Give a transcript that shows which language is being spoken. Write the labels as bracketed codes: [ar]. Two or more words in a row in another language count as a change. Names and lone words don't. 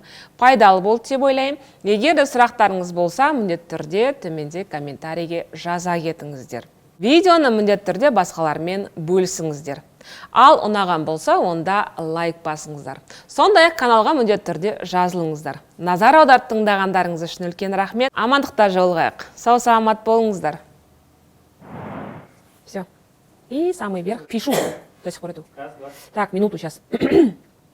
[kk] Пайдалы болды деп ойлаймын. Егер де сұрақтарыңыз болса, міндетті түрде төменде комментарийге жаза кетіңіздер. Видеоны міндетті түрде басқалармен бөлісіңіздер. Ал ұнаған болса, онда лайк басыңыздар. Сондай-ақ каналға міндетті түрде жазылыңыздар. Назар аударып тыңдағандарыңыз үшін үлкен рахмет. Амандықта жолығайық. Сау саламат болыңыздар. [ru] Все. И самый верх. Пишу. До сих пор иду. Так, минуту сейчас.